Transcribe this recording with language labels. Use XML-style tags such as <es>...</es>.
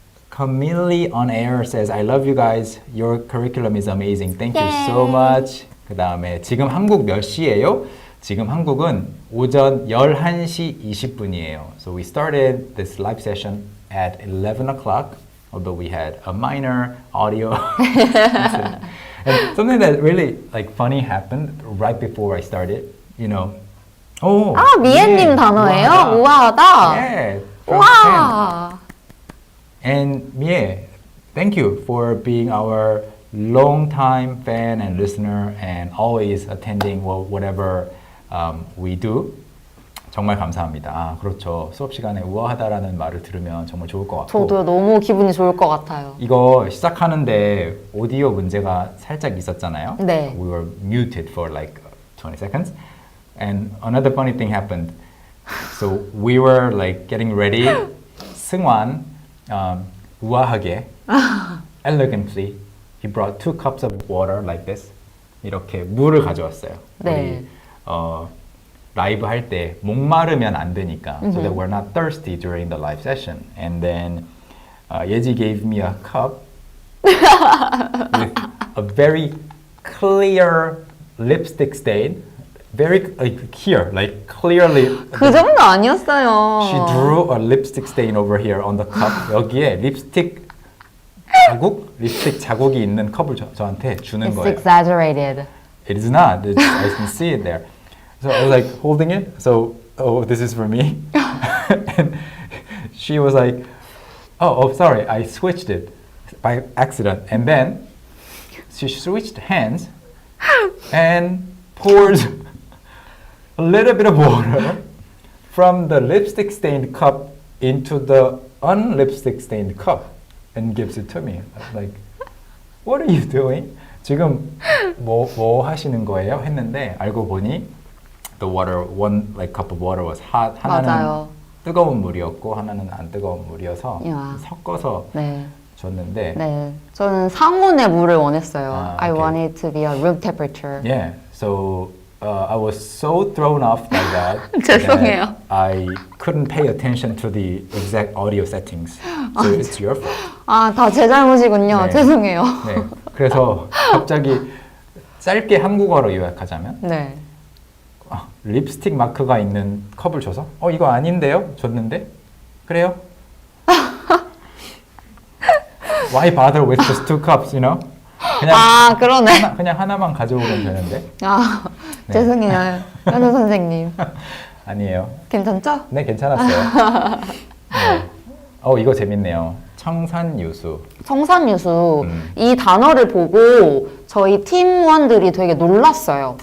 <en>Camille on air says, I love you guys. Your curriculum is amazing. Thank you so much.</en> <ko>그 다음에 지금 한국 몇 시예요? 지금 한국은 오전 11시 20분이에요.</ko> <en>So we started this live session at 11 o'clock, although we had a minor audio incident. And something that really like funny happened right before I started, you know.</en> <ko>미애님 단어예요? 우아하다.</ko> <en>Yeah.</en> <ko>와.</ko> <en>And Mie, thank you for being our long-time fan and listener and always attending whatever we do.</en> <ko>정말 감사합니다. 그렇죠. 수업 시간에 우아하다라는 말을 들으면 정말 좋을 것 같고. 저도 너무 기분이 좋을 것 같아요. 이거 시작하는데 오디오 문제가 살짝 있었잖아요. 네.</ko> <en>We were muted for like 20 seconds. And another funny thing happened. So we were like getting ready.</en> <ko>승환 우아하게</ko> <en>elegantly he brought 2 cups of water like this.</en> <ko>이렇게 물을 가져왔어요. 네. 우리 라이브 할 때 목마르면 안 되니까</ko> <en>so that we're not thirsty during the live session. And then Yeji gave me a cup with a very clear lipstick stain. Very like here, like clearly.</en> <ko>그 정도 아니었어요.</ko> <en>She drew a lipstick stain over here on the cup.</en> <ko>여기에 립스틱 자국이 있는 컵을 저한테 주는</ko> <en>It's</en> <ko>거예요.</ko> <en>exaggerated. It is not. I can see it there. So I was like holding it. So, this is for me. And she was like, oh, sorry, I switched it by accident. And then she switched hands and pours a little bit of water from the lipstick stained cup into the unlipstick stained cup and gives it to me. I was like, what are you doing?</en> <ko>지금 뭐 하시는 거예요? 했는데 알고 보니</ko> <en>the water, one like cup of water was hot.</en> <ko>하나는 맞아요. 뜨거운 물이었고 하나는 안 뜨거운 물이어서 야. 섞어서 네. 줬는데 네. 저는 상온의 물을 원했어요. 아,</ko> <en>I okay. want it to be a room temperature. Yeah, so I was so thrown off by that</en> <ko>죄송해요.</ko> <en>that I couldn't pay attention to the exact audio settings. So it's your fault.</en> <ko>아, 다 제 잘못이군요. 네. 죄송해요. 네, 그래서 갑자기 짧게 한국어로 요약하자면 네. 립스틱 마크가 있는 컵을 줘서 이거 아닌데요? 줬는데 그래요?</ko> <en>Why bother with just two cups, you know?</en> <ko>그냥 아, 그러네. 그냥 하나만 가져오면 되는데 아, 네. 죄송해요. 현우 선생님. 아니에요. 괜찮죠? 네, 괜찮았어요. 네. 이거 재밌네요. 청산유수. 청산유수. 이 단어를 보고 저희 팀원들이 되게 놀랐어요.</ko>